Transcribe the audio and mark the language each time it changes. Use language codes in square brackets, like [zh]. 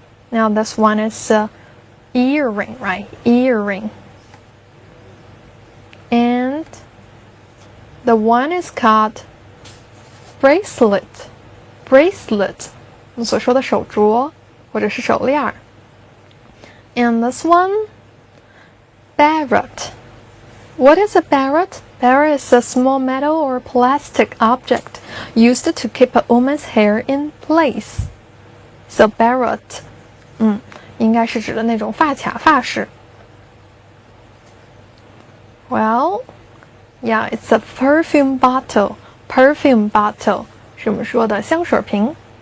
[en] Now this one is earring, right? Earring. And the one is called bracelet. Bracelet. [zh] 我们所说的手镯或者是手链。 [en] And this one, barrette. What is a barrette? Barrette is a small metal or plastic object used to keep a woman's hair in place. [zh] So barrette, 应该是指的那种发卡、发饰。 [en] Well, yeah, it's a perfume bottle. [zh] Perfume bottle 是我们说的香水瓶。